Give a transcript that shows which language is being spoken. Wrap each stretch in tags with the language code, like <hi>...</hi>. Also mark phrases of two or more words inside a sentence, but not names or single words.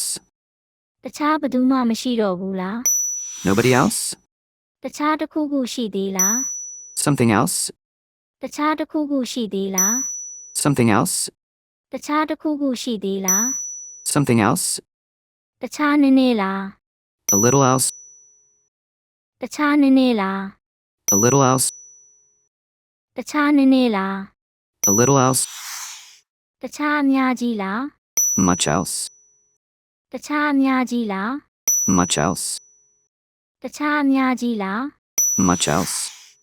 <my>တခြားဘယ်သူမှမရှိတော့ဘူးလား</my> <en>Nobody else?</en> <my>တခြားတစ်ခုခုရှိသေးလား</my> <en>Something else?</en> <my>တခြားတစ်ခုခုရှိသေးလား</my> <en>Something else?</en> <my>တခြားတစ်ခုခုရှိသေးလား</my> <en>Something else?</en> <my>တခြားနည်းနည်းလား</my> <en>A little else?</en> <my>တခြားနည်းနည်းလား</my> <en>A little else?</en> <my>တခြားနည်းနည်းလား</my> <en>A little else?</en> <my>တခြားအများကြီးလား</my> <en>Much else?</en> <my>တခြားအများကြီးလား</my> <en>Much else?</en> <my>တခြားအများကြီးလား</my> <en>Much else?</en>